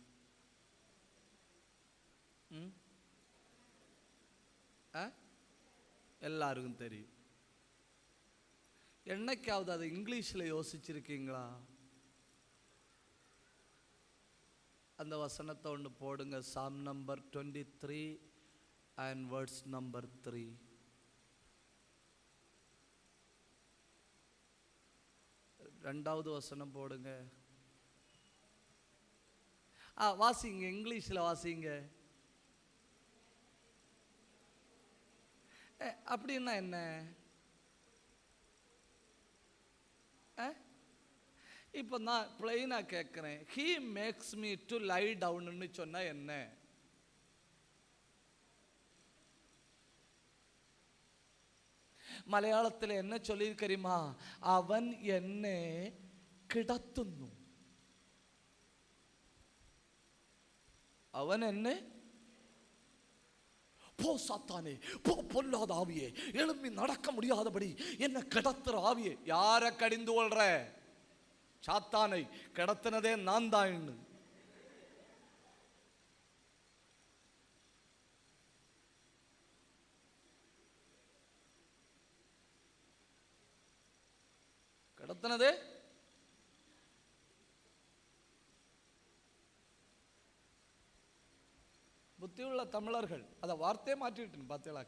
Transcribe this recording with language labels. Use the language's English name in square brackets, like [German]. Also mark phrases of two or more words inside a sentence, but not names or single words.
[Tamil] எல்லாருக்கும் தெரியும். என்னைக்காவது அதை இங்கிலீஷில் யோசிச்சிருக்கீங்களா? அந்த வசனத்தை ஒன்று போடுங்க. [English] Psalm number 23 and verse number 3. [Tamil] ரெண்டாவது வசனம் போடுங்க. வாசிங்க, இங்கிலீஷில் வாசிங்க. அப்படின்னா என்ன? இப்போ நான் பிளைனாக கேட்குறேன், [English] he makes me to lie down [Tamil] சொன்னா என்ன? [Malayalam] മലയാളത്തിൽ എന്നെ ചൊല്ലിയിരിക്കറിയുമാ, അവൻ എന്നെ കിടത്തുന്നു, അവൻ എന്നെ [Tamil] போ சாத்தானே போ, பொல்லாத ஆவியே, எழும்பி நடக்க முடியாதபடி என்ன கிடத்துற ஆவியே. யாரை கடிந்து கொள்ற? சாத்தானை. கிடத்தினதே நான் தான். கிடத்தினதே புத்தியுள்ள தமிழர்கள் அதை வார்த்தையை மாற்றிட்டு பார்த்தீங்களா?